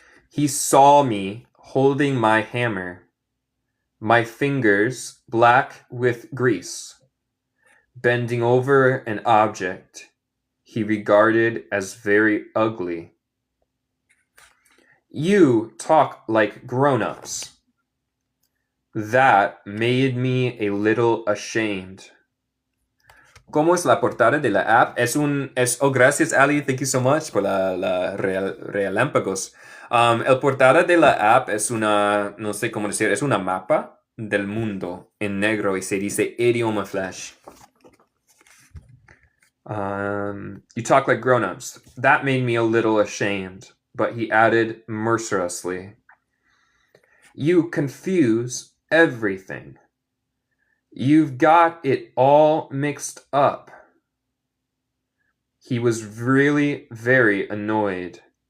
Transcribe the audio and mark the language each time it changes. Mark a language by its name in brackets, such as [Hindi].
[English] He saw me holding my hammer, my fingers black with grease, bending over an object he regarded as very ugly. You talk like grown-ups. That made me a little ashamed. [Spanish] ¿Cómo es la portada de la app? Oh, gracias, Ali. [English] Thank you so much [Spanish] por la relámpagos. El portada de la app es no sé cómo decir, es una mapa del mundo en negro y se dice idioma flash. [English] You talk like grown-ups. That made me a little ashamed, but he added mercilessly, you confuse everything. You've got it all mixed up. He was really very annoyed.